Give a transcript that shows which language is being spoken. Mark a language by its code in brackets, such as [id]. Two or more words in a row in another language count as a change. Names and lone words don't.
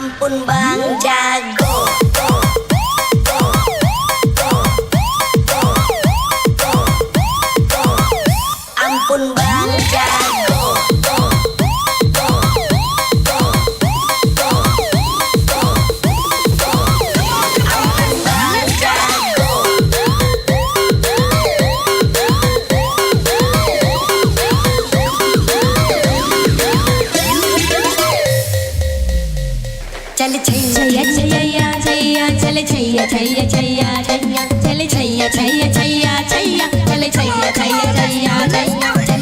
[id] Ampun Bang Jago. Ampun Bang Jago. Ampun Bang Jago. [hi] चल छैया छैया छैया चल छैया छैया छैया छैया चल छैया छैया छैया छैया चल छैया छैया छैया छैया चल